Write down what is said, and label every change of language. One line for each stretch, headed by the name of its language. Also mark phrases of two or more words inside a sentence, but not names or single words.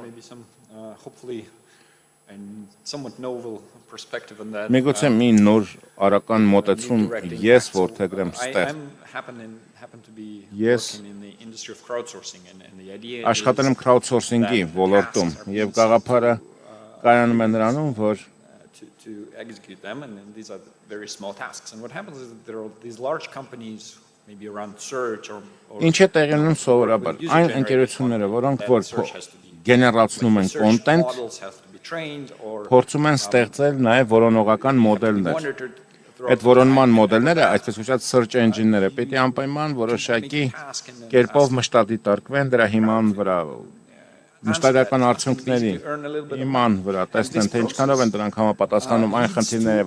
Armenian: Միգուցե մի նոր արական մոտեցում ես որդեգրեմ ստեղ։ Ես աշխատել եմ crowdsourcing-ի ոլորտում եւ գաղափարը կայանում է նրանում, որ
English: to execute them, and these are very small tasks. And what happens is that there are these large companies, maybe around search or
Armenian: Ինչ է տեղի ունենում սովորաբար, այն ընկերությունները, որոնք որ գեներացնում են կոնտենտ, փորձում են ստեղծել նաև որոնողական մոդելներ։ Այդ որոնման մոդելները, այսպես կոչված
English: search engine-
Armenian: ները, պետք է անպայման որոշակի կերպով մշտադիտարկվեն դրա հիման վրա։ Մշտարական արդյունքների իման վրա տեսնեն, թե ինչքանով են դրանք համապատասխանում այն խնդիրները,